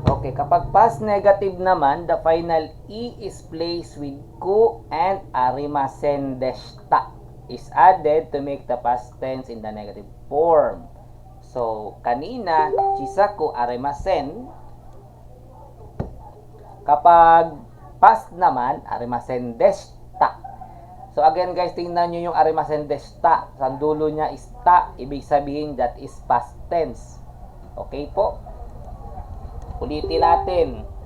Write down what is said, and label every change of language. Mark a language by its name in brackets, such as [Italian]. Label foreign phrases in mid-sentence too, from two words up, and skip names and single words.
[Filipino] Okay, kapag past negative naman, [English] the final E is placed with ku and [Japanese] arimasen deshita [English] is added to make the past tense in the negative form. [Filipino] So, [Japanese] kanina, chisaku arimasen. [Filipino] Kapag past naman, [Japanese] arimasen deshita. [Filipino] So, again guys, tingnan nyo yung [Japanese] arimasen deshita. [Filipino] Sa dulo niya is ta. Ibig sabihin, [English] that is past tense. [Filipino] Okay po? Ulitin natin.